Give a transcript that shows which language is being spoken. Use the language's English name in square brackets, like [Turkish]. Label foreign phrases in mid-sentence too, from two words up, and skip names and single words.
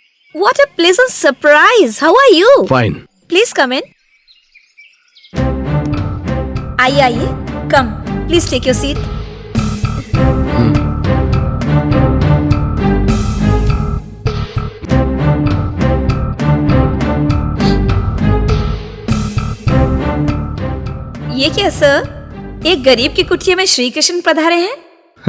[English] What a pleasant surprise. How are you? फाइन। Please come in. [Hindi] आइए आइए, [English] come. Please take your seat. [Hindi] ये क्या सर? एक गरीब की कुटिया में श्री कृष्ण पधारे हैं?